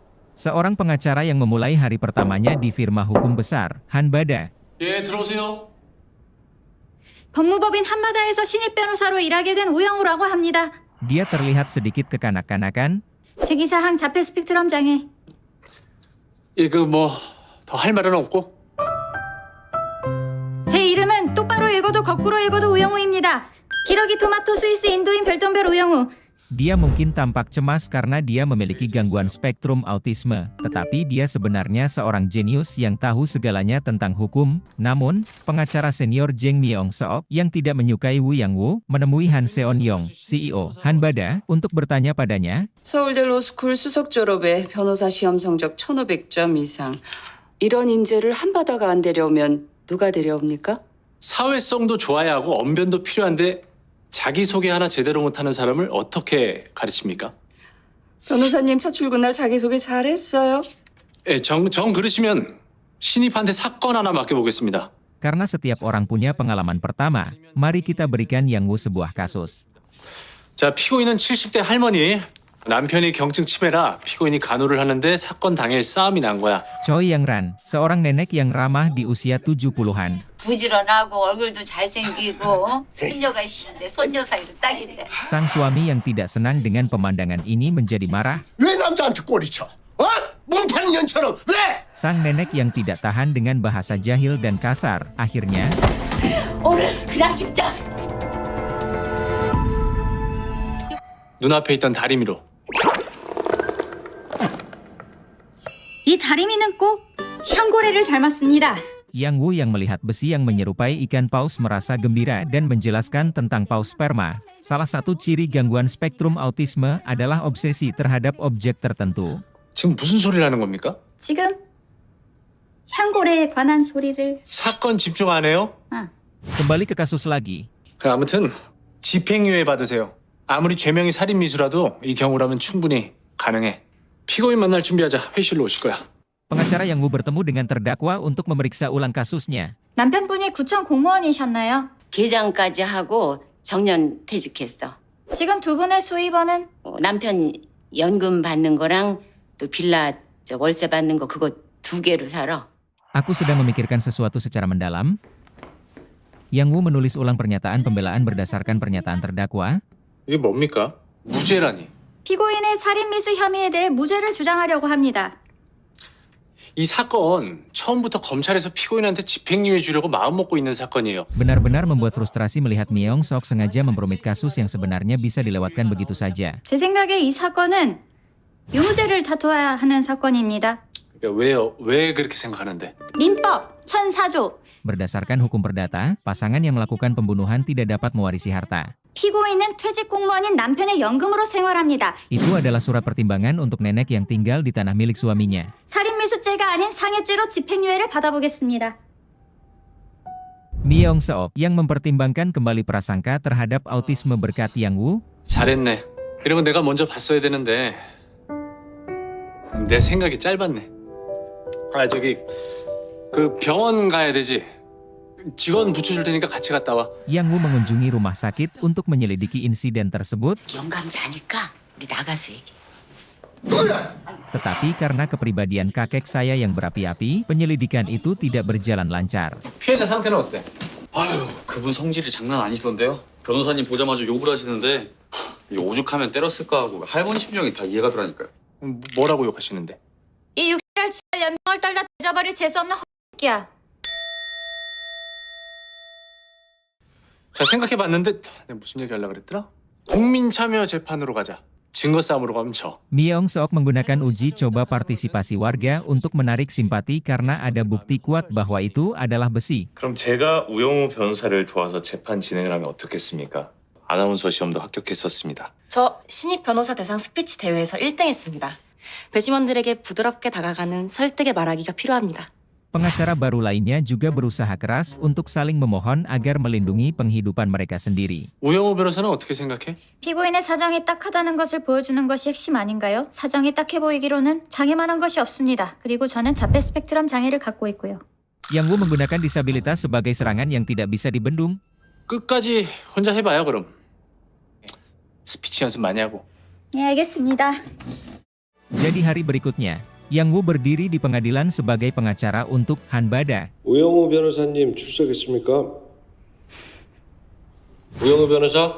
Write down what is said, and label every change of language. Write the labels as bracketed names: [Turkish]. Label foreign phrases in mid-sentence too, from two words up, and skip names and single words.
[Indonesian] Seorang pengacara yang memulai hari pertamanya di firma hukum besar, Hanbada. [Korean] 예, 들어오세요. 법무법인 한마다에서 신입 변호사로 일하게 된 우영우라고 합니다. [Indonesian] Dia terlihat sedikit kekanak-kanakan. [Korean] 특이사항 자폐 스펙트럼 장애. 예, 더 할 말은 없고. 제 이름은 똑바로 읽어도 거꾸로 읽어도 우영우입니다. 기러기 토마토 스위스 인도인 별똥별 우영우. [Indonesian] Dia mungkin tampak cemas karena dia memiliki gangguan spektrum autisme, tetapi dia sebenarnya seorang jenius yang tahu segalanya tentang hukum. Namun, pengacara senior Jeng Myong-seok yang tidak menyukai Woo Yang-woo menemui Han Seon-yong, CEO Hanbada, untuk bertanya padanya. [Korean] 서울대 로스쿨 수석 졸업에 변호사 시험 성적 1,500점 이상. 이런 인재를 한바다가 안 데려오면 누가 데려옵니까? 사회성도 좋아야 하고 언변도 필요한데 자기소개 하나 제대로 못하는 사람을 어떻게 가르칩니까? 변호사님 첫 출근날 자기소개 잘했어요. 예, 정 그러시면 신입한테 사건 하나 맡겨보겠습니다. [Indonesian] Karena setiap orang punya pengalaman pertama, mari kita berikan Yang Woo sebuah kasus. [Korean] 자, 피고인은 70대 할머니. 남편이 경증 치매라 피고인이 간호를 하는데 사건 당일 싸움이 난 거야. [Indonesian] Choi Yang Ran, seorang nenek yang ramah di usia 70-an. [Korean] 부지런하고 얼굴도 잘생기고 손녀가 있는데 손녀 사이로 딱인데. [Indonesian] Sang suami yang tidak senang dengan pemandangan ini menjadi marah. [Korean] 왜 남자한테 꼬리쳐? 어? 몸 파는 년처럼 왜? [Indonesian] Sang nenek yang tidak tahan dengan bahasa jahil dan kasar, akhirnya [Korean] 오늘 그냥 죽자. 눈앞에 있던 다리미로. 이 다리미는 꼭 향고래를 닮았습니다. [Indonesian] Yang Woo yang melihat besi yang menyerupai ikan paus merasa gembira dan menjelaskan tentang paus sperma. Salah satu ciri gangguan spektrum autisme adalah obsesi terhadap objek tertentu. [Korean] 지금 무슨 소리를 하는 겁니까? 지금 향고래에 관한 소리를. 사건 집중 안 해요? [Indonesian] Kembali ke kasus lagi. [Korean] 아무튼 집행유예 받으세요. 아무리 죄명이 살인미수라도 이 경우라면 충분히 가능해. 피고인 만날 준비하자. 회의실로 오실 거야. [Indonesian] Pengacara Yang Woo bertemu dengan terdakwa untuk memeriksa ulang kasusnya. [Korean] 남편분이 구청 공무원이셨나요? 계장까지 하고 정년 퇴직했어. 지금 두 분의 수입원은? 남편 연금 받는 거랑 또 빌라 월세 받는 거 그거 2개로 살아. [Indonesian] Aku sedang memikirkan sesuatu secara mendalam. Yang Woo menulis ulang pernyataan pembelaan berdasarkan pernyataan terdakwa. [Korean] 이게 뭡니까? 무죄라니. 피고인의 살인미수 혐의에 대해 무죄를 주장하려고 합니다. 이 사건 처음부터 검찰에서 피고인한테 집행유예 주려고 마음먹고 있는 사건이에요. [Indonesian] Benar-benar membuat frustrasi melihat Myong-seok sengaja memperumit kasus yang sebenarnya bisa dilewatkan begitu saja. [Korean] 제 생각에 이 사건은 유무죄를 다퉈야 하는 사건입니다. 왜요? 왜 그렇게 생각하는데? 민법 1004조. [Indonesian] Berdasarkan hukum perdata, pasangan yang melakukan pembunuhan tidak dapat mewarisi harta. [Korean] 피고인은 퇴직 공무원인 남편의 연금으로 생활합니다. [Indonesian] Itu adalah surat pertimbangan untuk nenek yang tinggal di tanah milik suaminya. [Korean] 살인미수죄가 아닌 상해죄로 집행유예를 받아보겠습니다. [Indonesian] Myong-seok yang mempertimbangkan kembali prasangka terhadap autisme berkat Yang Woo. [Korean] 잘했네. 이런 건 내가 먼저 봤어야 되는데 내 생각이 짧았네. 그 병원 가야 되지. 직원 붙여줄 테니까 같이 갔다 와. [Indonesian] Yang Woo mengunjungi rumah sakit untuk menyelidiki insiden tersebut. [Korean] 영감자니까 우리 나가서 얘기. [Indonesian] Tetapi karena kepribadian kakek saya yang berapi-api, penyelidikan itu tidak berjalan lancar. [Korean] 피해자 상태는 어때? 아유, 그분 성질이 장난 아니시던데요? 변호사님 보자마자 욕을 하시는데 이 오죽하면 때렸을까 하고 할머니 심정이 다 이해가 되라니까요. 뭐라고 욕하시는데? 이 6개월 지날 연명을 떨다 뒤져버릴 재수없는 헛새끼야. 자, 생각해봤는데 내가 무슨 얘기 하려고 그랬더라? 국민참여 재판으로 가자. 증거 싸움으로 가면 져. [Indonesian] Myong-seok menggunakan uji coba partisipasi warga untuk menarik simpati karena ada bukti kuat bahwa itu adalah besi. [Korean] 그럼 제가 우영우 변호사를 도와서 재판 진행을 하면 어떻겠습니까? 아나운서 시험도 합격했었습니다. 저 신입 변호사 대상 스피치 대회에서 1등했습니다. 배심원들에게 부드럽게 다가가는 설득의 말하기가 필요합니다. [Indonesian] Pengacara baru lainnya juga berusaha keras untuk saling memohon agar melindungi penghidupan mereka sendiri. [Korean] 우영우 변호사는 어떻게 생각해? 피고인의 사정이 딱하다는 것을 보여주는 것이 핵심 아닌가요? 사정이 딱해 보이기로는 장애만한 것이 없습니다. 그리고 저는 자폐 스펙트럼 장애를 갖고 있고요. [Indonesian] Yang Woo menggunakan disabilitas sebagai serangan yang tidak bisa dibendung. [Korean] 끝까지 혼자 해봐요, 그럼. 스피치 연습 많이 하고. 네, 알겠습니다. [Indonesian] Jadi hari berikutnya, Yang Woo berdiri di pengadilan sebagai pengacara untuk Han Bada. [Korean] 우영우 변호사님 출석했습니까? 우영우 변호사?